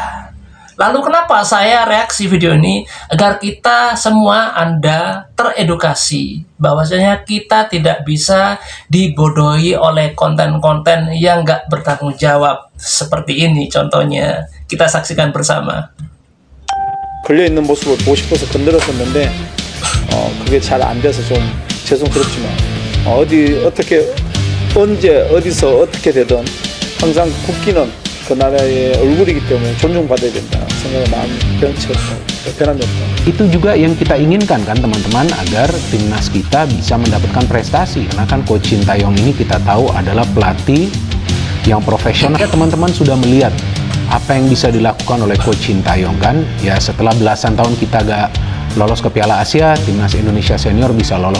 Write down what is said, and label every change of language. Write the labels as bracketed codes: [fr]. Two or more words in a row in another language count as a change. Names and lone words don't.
[id] Lalu kenapa saya reaksi video ini? Agar kita semua Anda teredukasi bahwasanya kita tidak bisa dibodohi oleh konten-konten yang nggak bertanggung jawab seperti ini. Contohnya kita saksikan bersama. [ko] 걸려있는 모습을 보고 싶어서 건드렸었는데 그게 잘 안 돼서 좀 죄송스럽지만 어떻게 언제 어디서 어떻게 되든 항상 국기는 그 나라의 얼굴이기 때문에 존중받아야 된다 생각은 마음 변함이 없다. [id] Itu juga yang kita inginkan kan teman-teman, agar timnas kita bisa mendapatkan prestasi. Karena kan Coach Shin Tae-yong ini kita tahu adalah pelatih yang profesional. Ya, teman-teman sudah melihat apa yang bisa dilakukan oleh Coach Shin Tae-yong kan. Ya, setelah belasan tahun kita gak lolos ke Piala Asia, timnas Indonesia senior bisa lolos.